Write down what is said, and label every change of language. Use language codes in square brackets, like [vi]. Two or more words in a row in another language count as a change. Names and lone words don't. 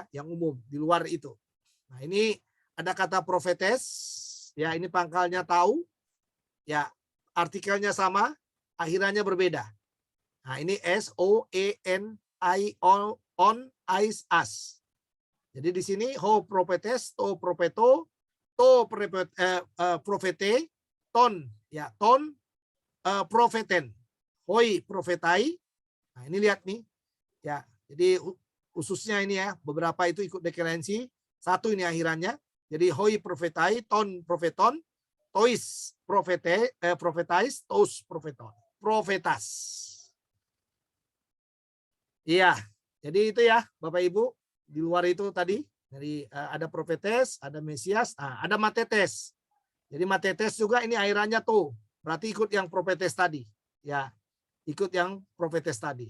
[id] Yang umum. Di luar itu. Nah, ini ada kata profetes. Ya, ini pangkalnya tahu. Ya, artikelnya sama. Akhirannya berbeda. Nah, ini S, O, E, N, I, on, ais, as. Jadi di sini [el] ὁ προφήτης, τοῦ προφήτου, τῷ προφήτῃ, τῶν, ya τῶν, προφητῶν, οἱ προφῆται. [id] Nah, ini lihat nih, ya. Jadi khususnya ini ya, beberapa itu ikut deklensi. 1 ini akhirannya. [el] Jadi οἱ προφῆται, τῶν προφητῶν, τοῖς προφήταις, τοὺς προφήτων, προφήτας. [id] Iya, jadi itu ya Bapak Ibu. Di luar itu tadi Jadi ada Profetes, ada Mesias, ada Matetes. Jadi Matetes juga ini airannya tuh. Berarti ikut yang Profetes tadi. Ya, ikut yang Profetes tadi.